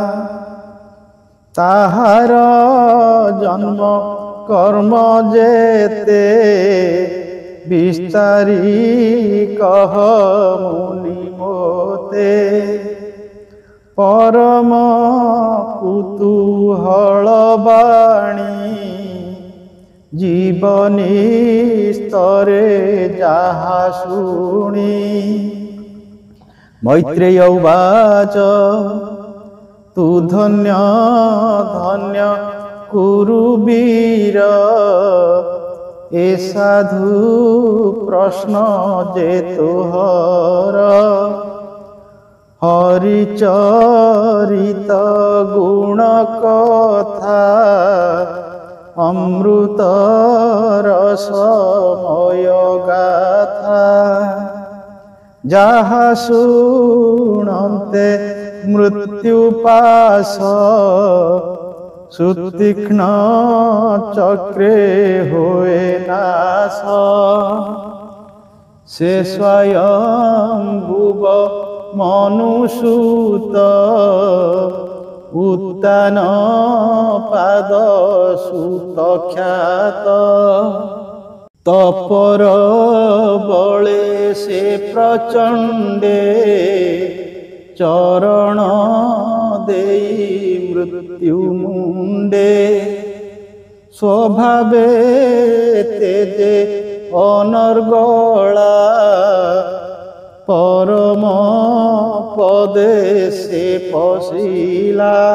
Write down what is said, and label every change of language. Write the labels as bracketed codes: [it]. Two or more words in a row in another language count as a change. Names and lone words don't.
[or] ତାହାର ଜନ୍ମ କର୍ମ ଯେତେ ବିସ୍ତାରି କହ ମୁନି ମୋତେ। ପରମ କୁତୂହଳ ବାଣୀ ଜୀବନୀ ସ୍ତରେ ଯାହା ଶୁଣି। ମୈତ୍ରେୟ ଉବାଚ ତୁ ଧନ୍ୟ ଧନ୍ୟ କୁରୁବୀର। ଏ ସାଧୁ ପ୍ରଶ୍ନ ଯେ ତୋହର। ହରିଚରିତ ଗୁଣ କଥା ଅମୃତ ରସମୟ ଗାଥା। ଯହା ଶୁଣନ୍ତେ ମୃତ୍ୟୁପାଶ ସୁତୀକ୍ଷ୍ଣ ଚକ୍ରେ ହୋଏ ନାଶ। ସେ ସ୍ୱୟଂ ଭୁବ ମନୁସୂତ ଉତ୍ତାନ ପାଦ ସୁତ ଖ୍ୟାତ। ତପର ବଳେ ସେ ପ୍ରଚଣ୍ଡେ ଚରଣ ଦେଇ ମୃତ୍ୟୁ ମୁଣ୍ଡେ। ସ୍ୱଭାବେ ତେଜେ ଅନର୍ଗଳା ପରମ ପଦେ ସେ ପଶିଲା।